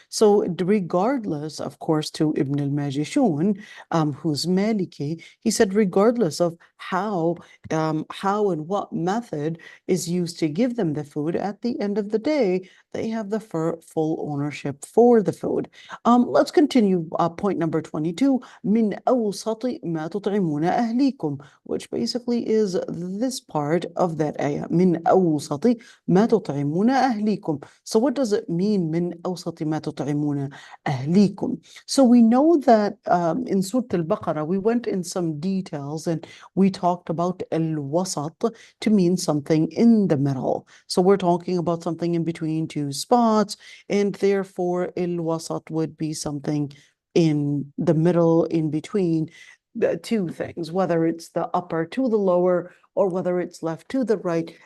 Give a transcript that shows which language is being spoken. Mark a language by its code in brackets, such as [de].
[en] So regardless, of course, to Ibn al-Majishun, who's Maliki, he said regardless of how and what method is used to give them the food, at the end of the day, they have the full ownership for the food. Let's continue. Point number 22, [ar] من أوسط ما تطعمون أهليكم, [en] which basically is this part of that ayah. [ar] من أوسط ما تطعمون أهليكم. [en] So what does it mean [ar] من أوسط ما تطعمون أهليكم? [en] So we know that in Surah Al-Baqarah, we went in some details and we talked about al-wasat to mean something in the middle. So we're talking about something in between two spots, and therefore al-wasat would be something in the middle, in between the two things, whether it's the upper to the lower or whether it's left to the right.